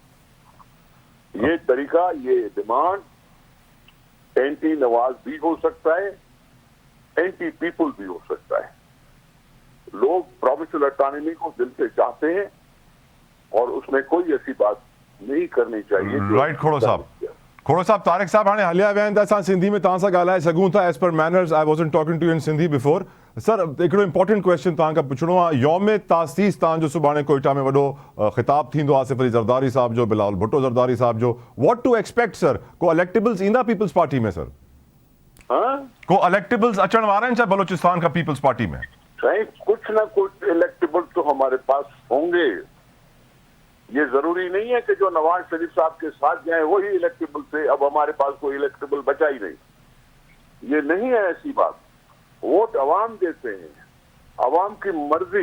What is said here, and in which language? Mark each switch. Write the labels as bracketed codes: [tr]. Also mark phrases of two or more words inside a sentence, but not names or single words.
[hi] ये तरीका, ये डिमांड एंटी नवाज भी हो सकता है, [en] anti people [hi] भी हो सकता है। लोग [en] provincial autonomy [hi] को दिल से चाहते हैं और उसमें कोई ऐसी बात नहीं करनी चाहिए। [sd] राइट खोड़ो साहब, तारिक साहब हाणे हलिया विया आहिनि त असां सिंधी में तव्हां सां ॻाल्हाए सघूं था [en] as per manners. I wasn't talking to you in Sindhi before. [sd] सर, हिकिड़ो [en] important question [sd] तव्हां खां पुछणो आहे। यौम तासीस तव्हांजो सुभाणे कोयटा में वॾो ख़िताब थींदो, आसिफ अली ज़रदारी साहब जो, बिलावल भुट्टो ज़रदारी साहब जो। [en] what to expect sir? [sd] को इलेक्टेबल्स ईंदा पीपल्स पार्टी में सर? को इलेक्टेबल्स अचण वारा आहिनि छा बलोचिस्तान का पीपल्स पार्टी में? [hi] कुछ ना कुछ इलेक्टेबल तो हमारे पास होंगे। ये जरूरी नहीं है कि जो नवाज शरीफ साहब के साथ जाए वही इलेक्टेबल थे। अब हमारे पास कोई इलेक्टेबल बचा ही नहीं। ये नहीं है ऐसी बात। वोट अवाम देते हैं, अवाम की मर्जी।